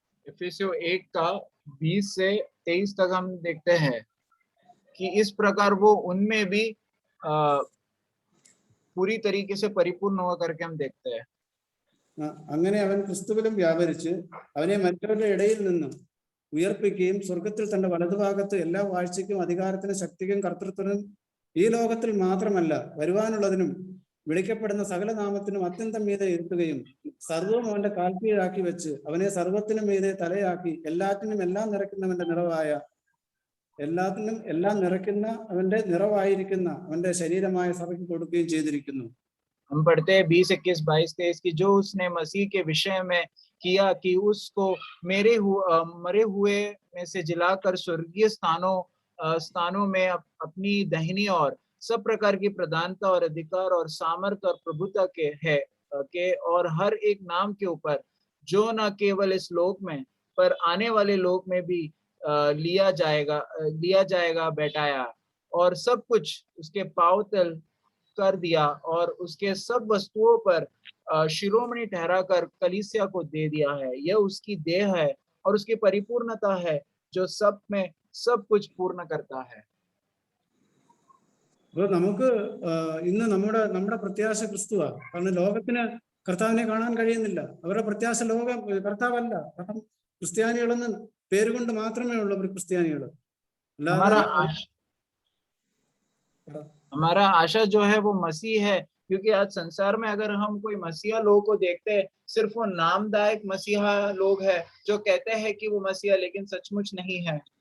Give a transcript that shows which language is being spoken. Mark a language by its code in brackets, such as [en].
[hi] एफेसियों 1 का 20 से 23 तक हम देखते हैं कि इस प्रकार वो उनमें भी पूरी तरीके से परिपूर्ण हुआ करके हम देखते हैं. [ml] അങ്ങനെ അവൻ ക്രിസ്തുവിലും വ്യാപരിച്ച് അവനെ മറ്റവരുടെ ഇടയിൽ നിന്നും ഉയർപ്പിക്കുകയും സ്വർഗത്തിൽ തന്റെ വലതുഭാഗത്ത് എല്ലാ വാഴ്ചയ്ക്കും അധികാരത്തിനും ശക്തിക്കും കർത്തൃത്വനും ഈ ലോകത്തിൽ മാത്രമല്ല വരുവാനുള്ളതിനും വിളിക്കപ്പെടുന്ന സകല നാമത്തിനും അത്യന്തം മീതെ ഇരുത്തുകയും സർവവും അവന്റെ കാൽക്കീഴാക്കി വെച്ച് അവനെ സർവത്തിനും മീതെ തലയാക്കി എല്ലാത്തിനും എല്ലാം നിറയ്ക്കുന്ന അവന്റെ നിറവായിരിക്കുന്ന അവന്റെ ശരീരമായ സഭയ്ക്ക് കൊടുക്കുകയും ചെയ്തിരിക്കുന്നു. [hi] हम पढ़ते हैं 20, 21, 22, 23 की जो उसने मसीह के विषय में किया कि उसको मरे हुए में से जिलाकर स्वर्गीय स्थानों में अपनी दाहिनी और सब प्रकार की प्रधानता और अधिकार और सामर्थ और प्रभुता के और हर एक नाम के ऊपर जो न केवल इस लोक में पर आने वाले लोक में भी लिया जाएगा बैठाया, और सब कुछ उसके पांव तल कर दिया और उसके सब वस्तुओं पर शिरोमणि ठहराकर कलीसिया को दे दिया है. यह उसकी देह है और उसकी परिपूर्णता है जो सब में सब कुछ पूर्ण करता है. [ml] നമുക്ക് ഇന്ന് നമ്മുടെ പ്രത്യാശ ക്രിസ്തുവാ. കാരണം ലോകത്തിന് കർത്താവിനെ കാണാൻ കഴിയുന്നില്ല. അവരുടെ പ്രത്യാശ കർത്താവല്ല. കാരണം ക്രിസ്ത്യാനികളെന്ന് പേരുകൊണ്ട് മാത്രമേ ഉള്ളൂ അവർ ക്രിസ്ത്യാനികൾ. [hi] हमारा आशा जो है वो मसीह है, क्योंकि आज संसार में अगर हम कोई मसीहा लोगों को देखते हैं, सिर्फ वो नामदायक मसीहा लोग हैं जो कहते हैं कि वो मसीहा, लेकिन सचमुच नहीं है।